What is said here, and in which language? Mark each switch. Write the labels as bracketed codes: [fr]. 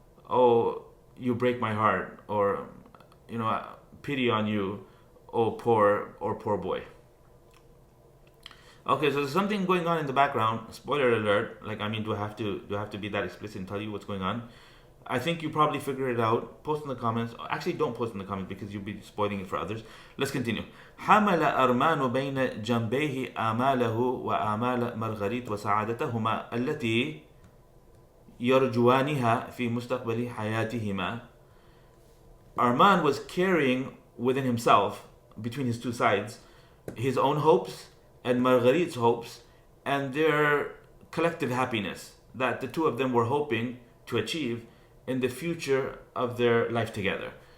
[en] Oh, you break my heart, or pity on you, oh poor boy. Okay, so there's something going on in the background. Spoiler alert. Do I have to be that explicit and tell you what's going on? I think you probably figured it out. Post in the comments. Actually, don't post in the comments because you'll be spoiling it for others. Let's continue. [ar] حمل أرمان بين جنبيه آماله وآمال مارغريت وسعادتهما التي يرجوانها في مستقبل حياتهما. [en] Armand was carrying within himself, between his two sides, his own hopes and Marguerite's hopes, and their collective happiness that the two of them were hoping to achieve in the future of their life together.